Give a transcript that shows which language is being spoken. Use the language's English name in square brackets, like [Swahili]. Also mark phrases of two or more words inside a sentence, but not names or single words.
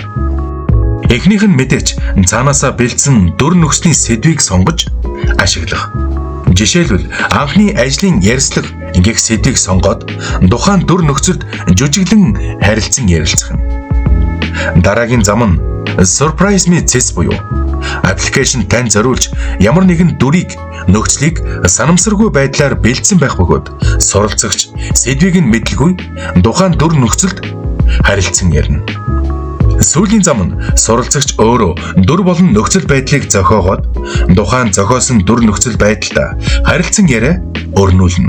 [Mongolian] Эхнийх нь мэдээч цаанаасаа бэлдсэн дүр нөхцөлийн сэдвийг сонгож ашиглах. Жишээлбэл анхны ажлын ярьслага гэх сэдвийг сонгоод тухайн дүр нөхцөлд жүжиглэн харилцан ярилцах юм. Дараагийн зам нь [English] surprise me this [Mongolian] буюу аппликейшн тань зориулж ямар нэгэн дүрийг, нөхцөлийг санамсаргүй байдлаар бэлдсэн байх бөгөөд суралцагч сэдвийг нь мэдлгүй тухайн дүр нөхцөлд харилцан ярина. Сүүлийн зам нь суралцагч өөрөө дүр болон нөхцөл байдлыг зохиогоод тухайн зохиосон дүр нөхцөл байдалтай харилцан яриа өрнүүлнэ.